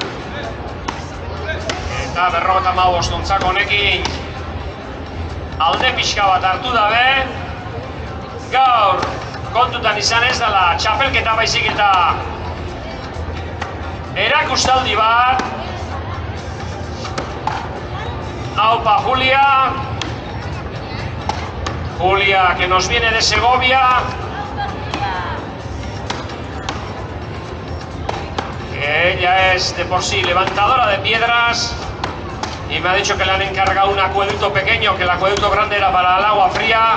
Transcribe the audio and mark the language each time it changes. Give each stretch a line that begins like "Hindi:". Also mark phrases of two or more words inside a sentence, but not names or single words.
Basque: Eta 55 ontzako honekin alde pixka bat hartu dabe. Gaur kontutan izan ez dela txapelketa baizik eta erakustaldi bat. Aupa Julia.
Spanish: Julia, que nos viene de Segovia. Que ella es de por sí levantadora de piedras. Y me ha dicho que le han encargado un acueducto pequeño, que el acueducto grande era para el agua fría.